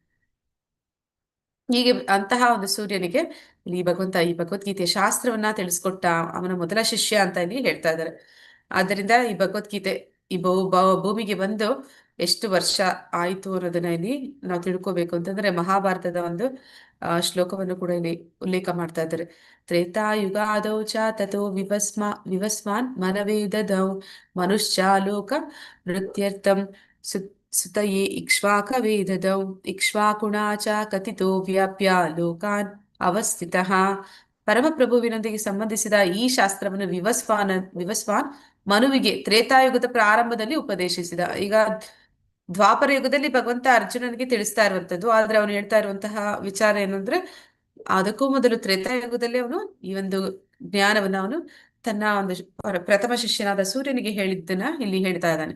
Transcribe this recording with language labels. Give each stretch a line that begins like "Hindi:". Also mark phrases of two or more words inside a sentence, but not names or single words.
Kannada: ಹೀಗೆ ಅಂತಹ ಒಂದು ಸೂರ್ಯನಿಗೆ ಇಲ್ಲಿ ಭಗವಂತ ಈ ಭಗವದ್ಗೀತೆಯ ಶಾಸ್ತ್ರವನ್ನ ತಿಳಿಸ್ಕೊಟ್ಟ ಅವನ ಮೊದಲ ಶಿಷ್ಯ ಅಂತ ಇಲ್ಲಿ ಹೇಳ್ತಾ ಇದ್ದಾರೆ. ಆದ್ದರಿಂದ ಈ ಭಗವದ್ಗೀತೆ ಈ ಭೂಮಿಗೆ ಬಂದು ಎಷ್ಟು ವರ್ಷ ಆಯ್ತು ಅನ್ನೋದನ್ನ ಇಲ್ಲಿ ನಾವು ತಿಳ್ಕೊಬೇಕು ಅಂತಂದ್ರೆ ಮಹಾಭಾರತದ ಒಂದು ಶ್ಲೋಕವನ್ನು ಕೂಡ ಇಲ್ಲಿ ಉಲ್ಲೇಖ ಮಾಡ್ತಾ ಇದ್ದಾರೆ.
Sanskrit: ತ್ರೇತಾಯುಗಾದೌ ಚ ತಥೋ ವಿವಸ್ಮಾನ್ ಮನವೇದದೌ ಮನುಷ್ಯಾಲೋಕ ನೃತ್ಯರ್ಥಂ ಸುತಯೇ ಇಕ್ಷ್ವಾಕವೇದದೌ ಇಕ್ಷ್ವಾಕುಣಾ ಚ ಕಥಿತೋ ವ್ಯಾಪ್ಯ ಲೋಕಾನ್ ಅವಸ್ಥಿತಃ.
Kannada: ಪರಮಪ್ರಭುವಿನೊಂದಿಗೆ ಸಂಬಂಧಿಸಿದ ಈ ಶಾಸ್ತ್ರವನ್ನು ವಿವಸ್ವಾನ್ ಮನುವಿಗೆ ತ್ರೇತಾಯುಗದ ಪ್ರಾರಂಭದಲ್ಲಿ ಉಪದೇಶಿಸಿದ. ಈಗ ದ್ವಾಪರ ಯುಗದಲ್ಲಿ ಭಗವಂತ ಅರ್ಜುನನಿಗೆ ತಿಳಿಸ್ತಾ ಇರುವಂತದ್ದು. ಆದ್ರೆ ಅವನು ಹೇಳ್ತಾ ಇರುವಂತಹ ವಿಚಾರ ಏನು ಅಂದ್ರೆ, ಅದಕ್ಕೂ ಮೊದಲು ತ್ರೇತಾಯುಗದಲ್ಲಿ ಅವನು ಈ ಒಂದು ಜ್ಞಾನವನ್ನು ಅವನು ತನ್ನ ಒಂದು ಪ್ರಥಮ ಶಿಷ್ಯನಾದ ಸೂರ್ಯನಿಗೆ ಹೇಳಿದ್ದನ್ನ ಇಲ್ಲಿ ಹೇಳ್ತಾ ಇದ್ದಾನೆ.